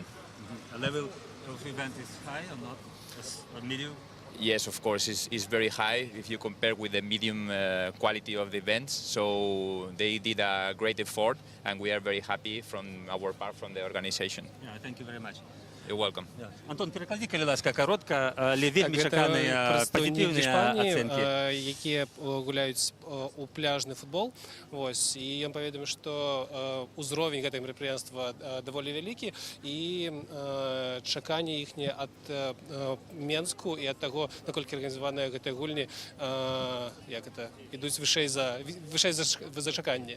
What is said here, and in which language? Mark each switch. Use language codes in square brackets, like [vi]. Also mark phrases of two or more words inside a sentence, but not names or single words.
[en] A level of event is high or not? Or medium? Yes, of course, it's very high if you compare with the medium quality of the events. So they did a great effort, and we are very happy from our part, from the organization. Yeah, thank you very much. You're welcome. [be] Антон, переклади, калі ласка, коротка, але вельмі Так, чаканыя прадстаўнікі пазітыўныя Іспаніі, ацэнкі. якія гуляюць у пляжны футбол. Вось, і ён паведаміў, што ўзровень гэтага мерапрыемства даволі вялікі і чаканні іхнія ад Менску і ад таго, наколькі арганізаваныя гэтыя гульні, як это, ідуць вышэй за чаканні.